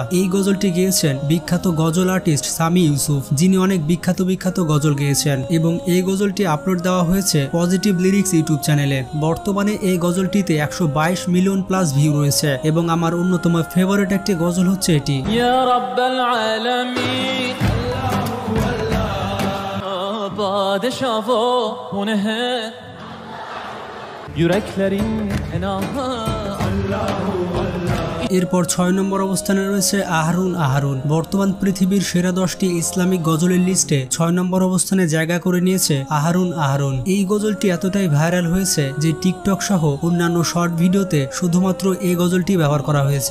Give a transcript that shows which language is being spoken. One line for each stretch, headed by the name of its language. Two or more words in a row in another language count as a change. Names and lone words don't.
Bangla: এই গজলটি গেয়েছেন বিখ্যাত গজল আর্টিস্ট সামি ইউসুফ, যিনি অনেক বিখ্যাত গজল গেয়েছেন এবং এই গজলটি আপলোড দেওয়া হয়েছে পজিটিভ লিরিক্স ইউটিউব চ্যানেলে। বর্তমানে এই গজলটিতে 122 মিলিয়ন প্লাস ভিউ রয়েছে এবং আমার অন্যতম ফেভারিট একটি গজল হচ্ছে এটি।
Arabic: يا رب العالمين
Turkish: padişah o ne yüreklerin enaha
Arabic: الله الله
Bangla: এরপর 6 নম্বর অবস্থানে রয়েছে আহারুন আহারুন। বর্তমান পৃথিবীর সেরা 10টি ইসলামিক গজলের লিস্টে 6 নম্বর অবস্থানে জায়গা করে নিয়েছে আহারুন আহারুন। এই গজলটি এতটাই ভাইরাল হয়েছে যে টিকটক সহ অন্যান্য শর্ট ভিডিওতে শুধুমাত্র এই গজলটি ব্যবহার করা হয়েছে।